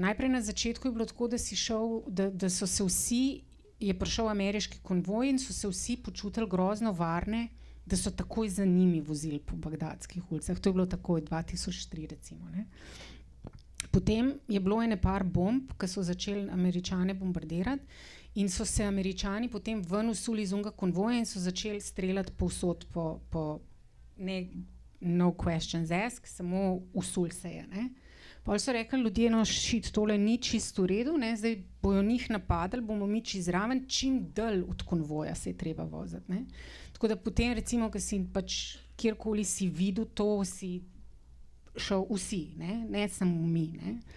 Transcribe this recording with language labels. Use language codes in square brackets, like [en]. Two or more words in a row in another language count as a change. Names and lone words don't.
[sl] Najprej na začetku je bilo tako, da si šel, da so se vsi, je prišel ameriški konvoj in so se vsi počutili grozno varne, da so takoj za njimi vozili po bagdadskih ulicah. To je bilo takoj 2003 recimo, ne. Potem je bilo ene par bomb, ki so začeli Američane bombardirati in so se Američani potem ven usuli iz onega konvoja in so začeli streljati povsod po ne, [en] no questions asked, [sl] samo usul se je, ne. Pol so rekli ljudje, [en] no shit, [sl] tole ni čisto v redu, ne, zdaj bojo njih napadali, bomo mi čisto zraven, čim dalj od konvoja se je treba voziti, ne. Tako da potem recimo, ko si pač kjerkoli si videl to, si šel vsi, ne samo mi, ne.